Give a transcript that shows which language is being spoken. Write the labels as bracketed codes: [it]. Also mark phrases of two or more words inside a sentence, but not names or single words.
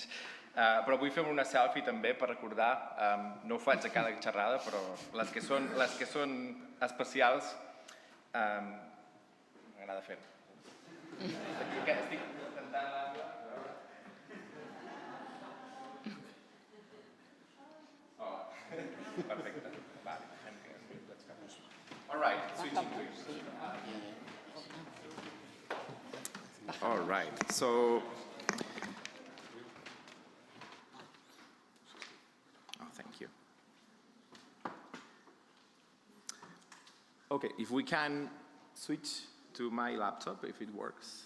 [ca] Però vull fer una selfie també per recordar, no ho faig a cada xerrada, però les que són especials m'agrada fer-ho. Estic intentant l'angle. Perfecte. Vale. [en] All right, switching gears. All right, so thank you. Okay, if we can switch to my laptop, if it works.